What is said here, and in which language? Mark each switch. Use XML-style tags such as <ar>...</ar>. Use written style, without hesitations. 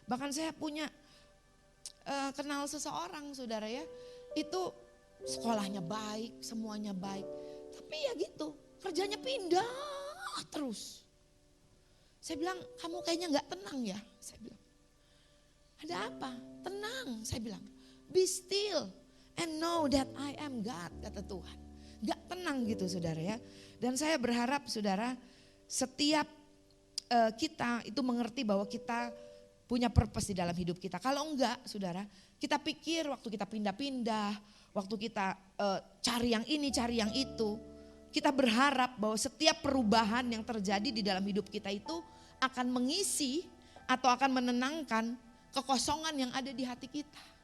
<id>Bahkan saya punya kenal seseorang saudara ya, itu sekolahnya baik, semuanya baik. Tapi ya gitu, kerjanya pindah terus. Saya bilang, kamu kayaknya gak tenang ya. Saya bilang, ada apa? Tenang, saya bilang.</id> <en>Be still and know that I am God,</en> <id>kata Tuhan. Gak tenang gitu saudara ya. Dan saya berharap saudara, setiap kita itu mengerti bahwa kita punya purpose di dalam hidup kita. Kalau enggak saudara, kita pikir waktu kita pindah-pindah, waktu kita cari yang ini, cari yang itu, kita berharap bahwa setiap perubahan yang terjadi di dalam hidup kita itu akan mengisi atau akan menenangkan kekosongan yang ada di hati kita.</id>